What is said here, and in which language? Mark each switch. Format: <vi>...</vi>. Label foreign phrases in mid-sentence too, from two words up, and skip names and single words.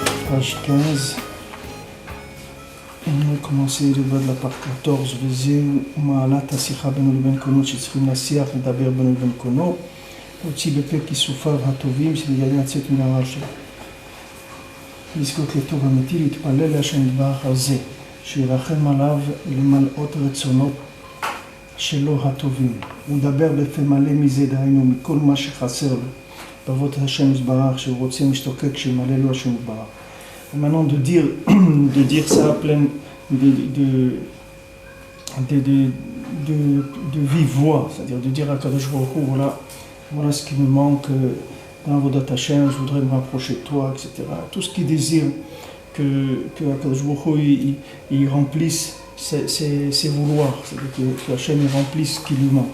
<fr>page 15. On va commencer le bas de la page 14.</fr> <he>וזהו מעלת השיחה בינו לבין קונו שצריכים להשיח לדבר בינו לבין קונו. הוציא בפה כיסופיו הטובים שלגבי לצאת מן הרע שלו. לזכות לטוב אמיתי, להתפלל להשם יתברך על זה, שירחם עליו למלאות רצונות שלו הטובים. הוא מדבר בפה מלא מזה, דהיינו מכל מה שחסר לו. בעבוד השם יתברך, שהוא רוצה משתוקק שמלא לו השם יתברך.</he> <fr>Maintenant de dire ça plein de vive voix, c'est-à-dire de dire à</fr> <he>קדוש ברוך הוא,</he> <fr>voilà ce qui me manque dans</fr> <he>עבודת השם,</he> <fr>je voudrais me rapprocher de toi, etc. Tout ce qui désire que</fr> <he>קדוש ברוך הוא</he> <fr>il remplisse ses vouloirs, c'est-à-dire que Hashem il remplisse ce qui lui manque.</fr>